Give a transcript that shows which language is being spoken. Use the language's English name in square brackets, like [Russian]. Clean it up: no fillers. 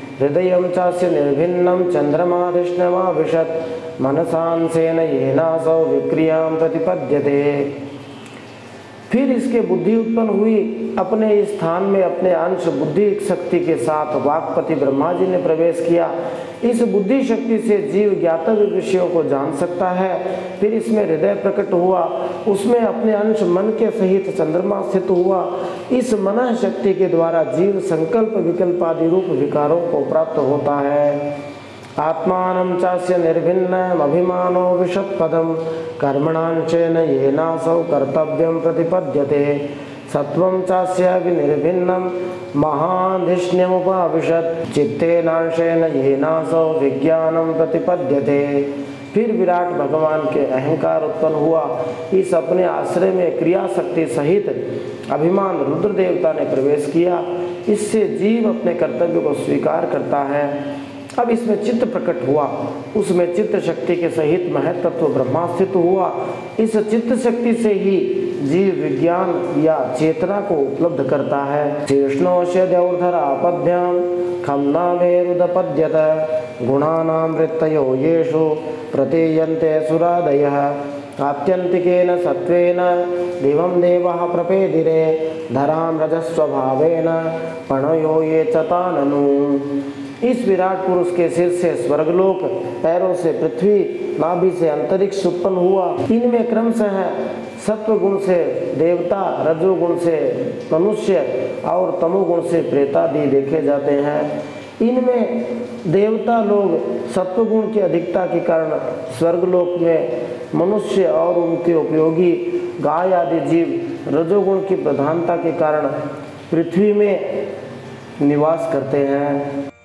[Sanskrit] हृदयं चास्य निर्भिन्नं चन्द्रमाधिष्ण्यमाविशत् मनसांशेन येनासौ विक्रियां प्रतिपद्यते। [Hindi] फिर इसके बुद्धि उत्पन्न हुई, अपने इस स्थान में अपने अंश बुद्धि शक्ति के साथ वाक्पति ब्रह्मा जी ने प्रवेश किया। इस बुद्धि शक्ति से जीव ज्ञातव्य विषयों को जान सकता है। फिर इसमें हृदय प्रकट हुआ, उसमें अपने अंश मन के सहित चंद्रमा स्थित हुआ। इस मन शक्ति के द्वारा जीव संकल्प विकल्प आदि रूप विकारों को प्राप्त होता है। [Sanskrit] आत्मानं चास्य निर्भिन्नम् अभिमानो विशत्पदं कर्मणांशेन येनासौ कर्तव्यं प्रतिपद्यते। सत्वं चास्य विनिर्भिन्नं महाधिष्ण्यमुपाविशत् चित्तेनांशेन येनासो विज्ञानं प्रतिपद्यते। [Hindi] फिर विराट भगवान के अहंकार उत्पन्न हुआ। इस अपने आश्रय में क्रिया शक्ति सहित अभिमान रुद्र देवता ने प्रवेश किया। इससे जीव अपने कर्तव्य को स्वीकार करता है। अब इसमें चित्त प्रकट हुआ, उसमें चित्त शक्ति के सहित महत्त्व ब्रह्मास्तित्व हुआ। इस चित्त शक्ति से ही जीव विज्ञान या चेतना को उपलब्ध करता है। [Sanskrit] शेष्णोश्य द्यौर्धरापद्भ्याम खम्नामेरुदपद्यत गुणानां वृत्तयो येषु प्रतीयन्ते सुरादयः आत्यन्तिकेन सत्वेन दिवं देवः प्रपेदिरे धरां रजस्वभावेन पणयो ये चताननु। [Hindi] इस विराट पुरुष के सिर से स्वर्गलोक, पैरों से पृथ्वी, नाभि से अंतरिक्ष उत्पन्न हुआ। इनमें क्रमशः सत्व गुण से देवता, रजोगुण से मनुष्य और तमोगुण से प्रेतादि देखे जाते हैं। इनमें देवता लोग सत्वगुण की अधिकता के कारण स्वर्गलोक में, मनुष्य और उनके उपयोगी गाय आदि जीव रजोगुण की प्रधानता के कारण पृथ्वी में निवास करते हैं।